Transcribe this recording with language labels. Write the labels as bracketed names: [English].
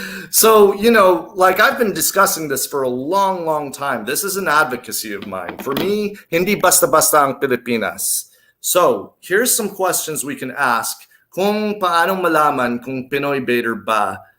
[English] So, like I've been discussing this for a long, long time. This is an advocacy of mine. For me, [Filipino] hindi basta-basta ang Pilipinas. [English] So, here's some questions we can ask [Filipino] kung paano malaman kung Pinoy baiter ba